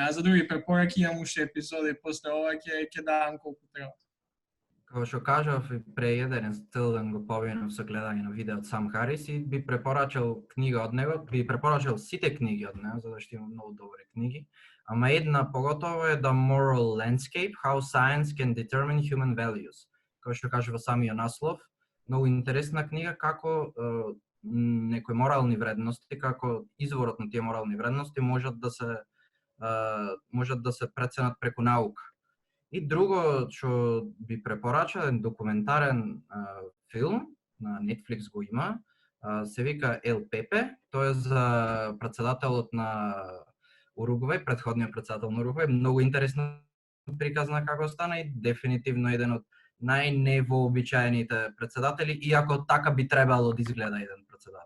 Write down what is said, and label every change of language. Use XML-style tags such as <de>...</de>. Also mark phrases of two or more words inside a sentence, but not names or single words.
<mk>А за други препораки имам уште епизоди, после ова ќе давам колку треба. Како што кажав и пред еден стилден го повинав со гледање на видео од Сам Харис и би препорачал книга од него, би препорачал сите книги од него, затоа што има многу добри книги. Ама една поготово е The Moral Landscape, How Science Can Determine Human Values. Како што кажува самиот наслов, многу интересна книга како некои морални вредности, како изворот на тие морални вредности можат да се преценат преку наука. И друго што би препорачал е документарен филм, на Netflix го има, се вика Ел Пепе, тој е за претседателот на Уругвај, претходниот претседател на Уругвај, многу интересно приказна како стана и дефинитивно еден од најневообичаените претседатели, иако така би требало да изгледа еден претседател.</mk>